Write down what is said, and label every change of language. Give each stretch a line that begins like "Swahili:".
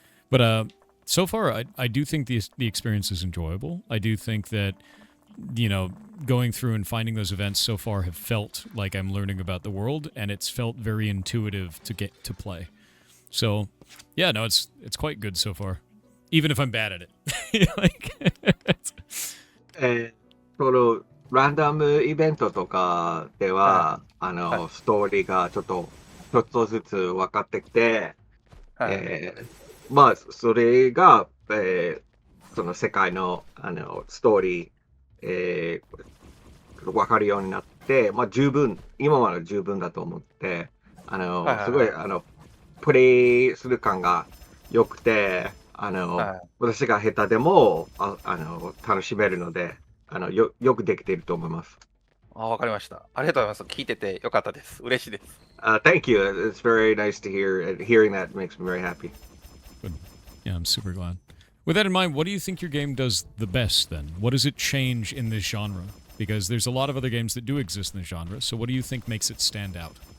English: But so far, I do think the experience is enjoyable. I do think that, going through and finding those events so far have felt like I'm learning about the world, and it's felt very intuitive to get to play. So, yeah, no, it's quite good so far, even if I'm bad at it. Like,
Japanese: このランダムイベントとかでは、ストーリーがちょっとずつ分かってきて、まあそれが、その世界のストーリー分かるようになって、まあ今は十分だと思って、すごいプレイする感が良くて、私が下手でも楽しめるので、よくできていると思います。わかりました。ありがとうございます。聞いててよかったです。嬉しいです。
English: Thank you. It's very nice to hear. Hearing that makes me very happy. Good. Yeah, I'm super glad. With that in mind, what do you think your game does the best then? What does it change in this genre? Because there's a lot of other games that do exist in the genre, so what do you think makes it stand out?